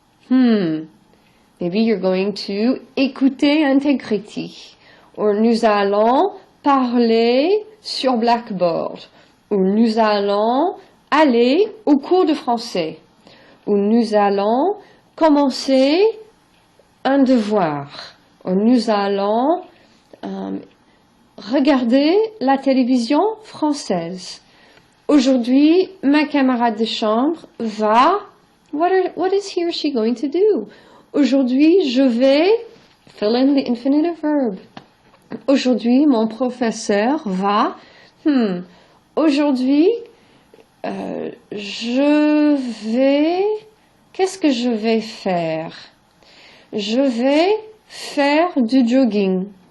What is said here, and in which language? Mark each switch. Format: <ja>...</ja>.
<en>maybe you're going to</en> <fr>écouter un Tegrity, or nous allons parler sur Blackboard, ou nous allons aller au cours de français, ou nous allons commencer un devoir, ou nous allons regarder la télévision française. Aujourd'hui, ma camarade de chambre va.</fr> <en>What is he or she going to do?</en> <fr>Aujourd'hui, je vais.</fr> <en>Fill in the infinitive verb.</en> <fr>Aujourd'hui, mon professeur va. Aujourd'hui, je vais. Qu'est-ce que je vais faire? Je vais faire du jogging.</fr>